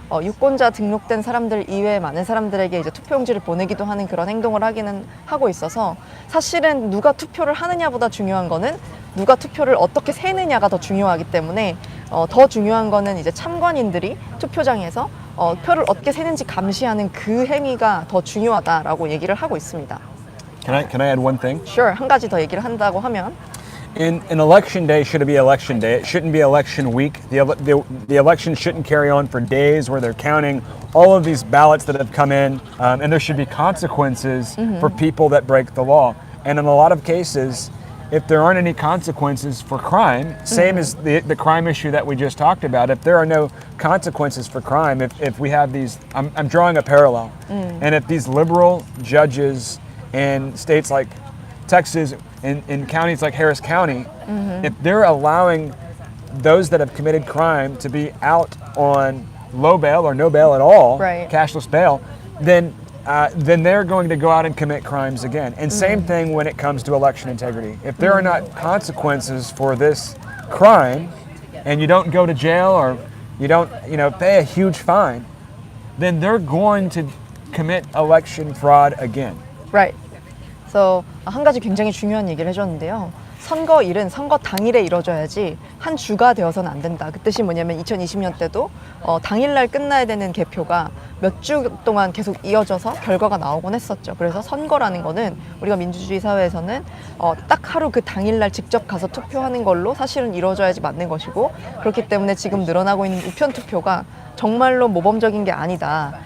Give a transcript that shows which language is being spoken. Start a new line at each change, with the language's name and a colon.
Korean: 유권자 등록된 사람들 이외에 많은 사람들에게 이제 투표용지를 보내기도 하는 그런 행동을 하기는 하고 있어서, 사실은 누가 투표를 하느냐보다 중요한 거는 누가 투표를 어떻게 세느냐가 더 중요하기 때문에, 더 중요한 거는 이제 참관인들이 투표장에서 표를 어떻게 세는지 감시하는 그 행위가 더 중요하다라고 얘기를 하고 있습니다.
English: Can I add one thing?
Korean: Sure, 한 가지 더 얘기를 한다고 하면
English: In election day should be election day. It shouldn't be election week. The election shouldn't carry on for days where they're counting all of these ballots that have come in, and there should be consequences for people that break the law. And in a lot of cases, if there aren't any consequences for crime, same as the crime issue that we just talked about, if there are no consequences for crime, if we have these, I'm drawing a parallel, and if these liberal judges in states like Texas, in counties like Harris County, if they're allowing those that have committed crime to be out on low bail or no bail at all, Right. cashless bail, then they're going to go out and commit crimes again. And same thing when it comes to election integrity. If there are not consequences for this crime, and you don't go to jail or you don't, pay a huge fine, then they're going to commit election fraud again. Right.
Korean: 그래서 한 가지 굉장히 중요한 얘기를 해줬는데요. 선거일은 선거 당일에 이뤄져야지 한 주가 되어서는 안 된다. 그 뜻이 뭐냐면 2020년 때도 당일날 끝나야 되는 개표가 몇 주 동안 계속 이어져서 결과가 나오곤 했었죠. 그래서 선거라는 거는 우리가 민주주의 사회에서는 딱 하루 그 당일날 직접 가서 투표하는 걸로 사실은 이루어져야지 맞는 것이고, 그렇기 때문에 지금 늘어나고 있는 우편 투표가 정말로 모범적인 게 아니다.